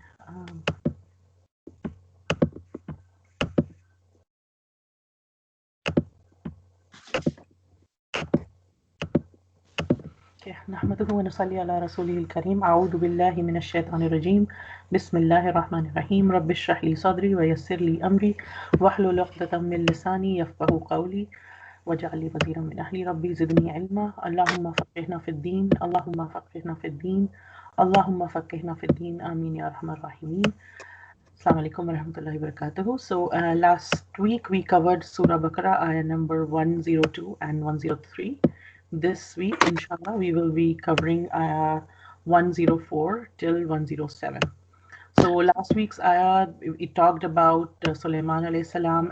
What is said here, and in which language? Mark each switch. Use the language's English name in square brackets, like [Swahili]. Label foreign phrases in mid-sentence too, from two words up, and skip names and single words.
[Arabic] نحمده ونصلي على رسوله الكريم أعوذ بالله من الشيطان الرجيم بسم الله الرحمن الرحيم رب اشرح لي صدري ويسر لي أمري واحلل عقدة من لساني يفقهوا قولي واجعل لي وزيرا من أهلي رب زدني علما اللهم فقهنا في الدين اللهم فقهنا في الدين اللهم فقهنا في الدين آمين يا أرحم الراحمين. السلام عليكم ورحمة الله وبركاته. [English] So last week we covered Surah Baqarah, ayah number 102 and 103. This week, inshallah, we will be covering ayah 104 till 107. So last week's ayah, it talked about Sulaiman [Arabic] عليه السلام.